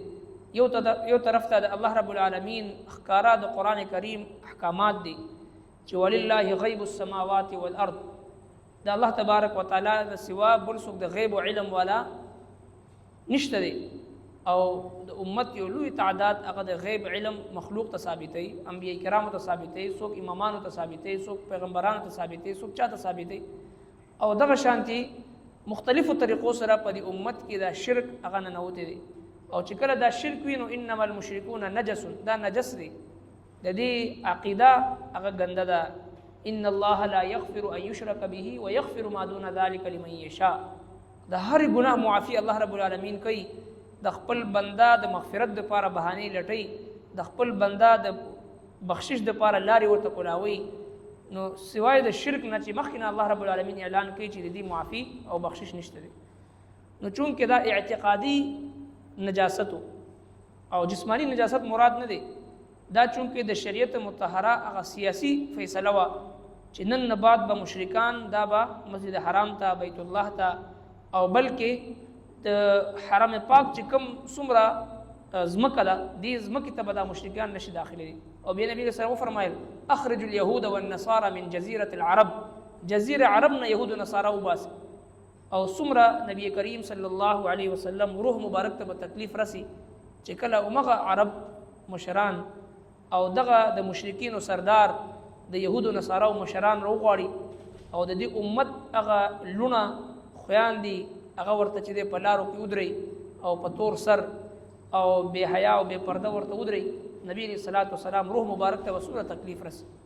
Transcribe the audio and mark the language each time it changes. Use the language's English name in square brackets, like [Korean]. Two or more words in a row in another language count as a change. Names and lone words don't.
[Pashto] یو طرف ته د الله رب العالمین ښکارا د قرآن کریم احکامات دي چې [Arabic] ولله غیب السماوات والارض، [Pashto] د الله تبارک وتعالی د سوا بل څوک د غیب او علم والا نشته دی او د امت یو لوی تعداد هغه د غیب علم مخلوق ته ثابتوي، انبیاء کرامو ته ثابتوي، څوک امامانو ته ثابتوي، څوک پیغمبرانو ته ثابتوي، څوک چا ته ثابتوي. او دغه شانتي مختلفو طریقو سره په دې امت کې دا شرک هغه ننوتی دی. او چې کله دا شرک وي نو [Arabic] انما المشرکون نجس، [Pashto] دا نجس دی، د دې عقیده هغه ګنده ده. [Arabic] ان الله لا یغفر ان یشرک به ویغفر ما دون ذلک لمن یشاء. [Pashto] د هر ګناه معافی الله رب العالمین کوي، د خپل بنده د مغفرت لپاره بهانې لټوي، د خپل بنده د بخشش لپاره لارې ورته کولاوي. نو سوای د شرک نه چې مخکې نه الله رب العالمین اعلان کوي چې د دې معافي او بخشش نشته دی. نو چونکې دا اعتقادي نجاست او جسمانی نجاست مراد نه دی، دا چونکې د شریعت مطهره هغه سیاسی فیصله وه چې نن نه بعد به مشرکان دا به مسجد حرام ته، بیت الله ته، او بلکې د حرم پاک چې کوم څومره ځمکه ده دې ځمکې ته به دا مشرکان نشي داخلي. او بیا نبی [Arabic] صلی الله علیه وسلم [Pashto] وفرمایل [Arabic] اخرج اليهود والنصارى من جزيره العرب، [Pashto] جزیره عرب نه یهود و نصارا وباسي. او څومره نبی کریم [Arabic] صلی الله علیه وسلم [Pashto] روح مبارک ته به تکلیف رسی چې کله همغه عرب مشران او دغه د مشرکینو سردار د یهودو نصاراو مشران راوغواړي او د دې امت هغه لونه خویاندي هغه ورته چې د په لارو کې ودري او په تور سر او بے حیا او بے پرده ورته ودري، نبی [Arabic] علیہ الصلوۃ والسلام [Pashto] روح مبارک ته وسوره تکلیف رس.